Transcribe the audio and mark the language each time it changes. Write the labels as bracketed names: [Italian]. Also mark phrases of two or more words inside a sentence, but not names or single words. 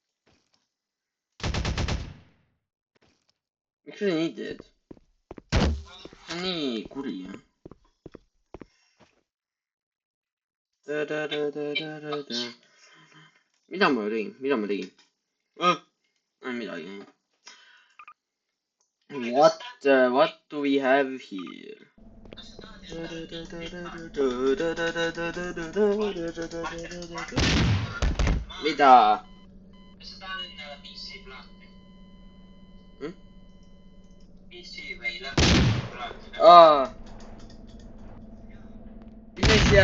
[Estonian] Miks sa nii teed? See on nii kuri. Mida ma tegin? Midagi. [English] What do we have here? [Estonian] Mida? Kas sa tahad enne PC plaati? PC või laptop plaati? Mis asja?